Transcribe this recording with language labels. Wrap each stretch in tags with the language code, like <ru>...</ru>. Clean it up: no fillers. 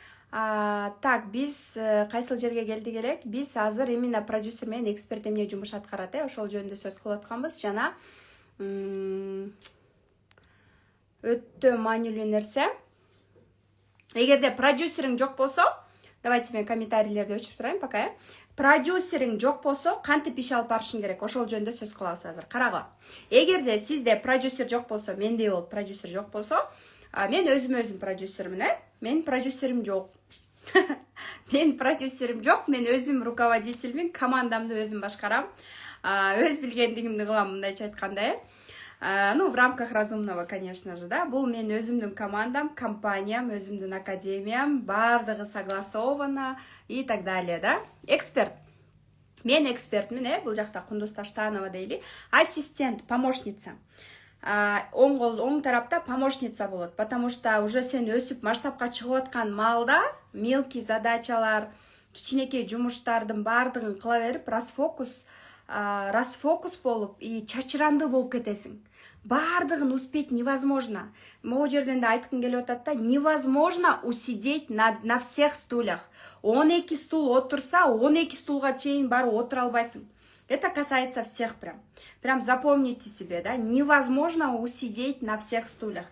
<ky>Так, биз кайсыл жерге келдик элек? Биз азыр именно продюсер менен эксперт эмне жумуш аткарат, ошол жөнүндө сөз кылып атканбыз. Жана өтө маанилүү нерсе. Эгерде продюсериң жок болсо, давайте мен комментарийлерди өчүп турайын пока. Продюсериң жок болсо, кантип иш алып барышың керек? Ошол жөнүндө сөз кылабыз азыр. Карагыла. Эгерде сизде продюсер жок болсо, менде болуп продюсер жок болсо, мен өзүм продюсермин, Мен продюсерим жок. Мен продюсерим жок, мен өзүм руководительмин, командамды өзүм башкарам. Өз билгендигимди кылам, мындайча айтканда,</ky> <ru>в рамках разумного, конечно же,</ru> <ky>да. Бул мен өзүмдүн командам, компаниям, өзүмдүн академиям, баардыгы</ky> <ru>согласовано и так далее,</ru> <ky>да. Эксперт. Мен экспертмин, бул жакта Кундуз Таштанова дейли.</ky> <ru>Ассистент, помощница.</ru> <ky>Оң тарапта помощница болот,</ky> <ru>потому что уже</ru> <ky>сен өсүп масштабка чыгып аткан маалда мелкий задачалар, кичинекей жумуштардын баардыгын кыла берип, расфокус болуп и чачыранды болуп кетесиң. Баардыгын</ky> <ru>успеть невозможно.</ru> <ky>Могу жерден да айткым келип атат да,</ky> <ru>невозможно усидеть на всех стульях.</ru> <ky>12 стул отурса, 12 стулга чейин барып отура албайсың.</ky> <ru>Это касается всех прям. Прям запомните себе, да, невозможно усидеть на всех стульях.</ru>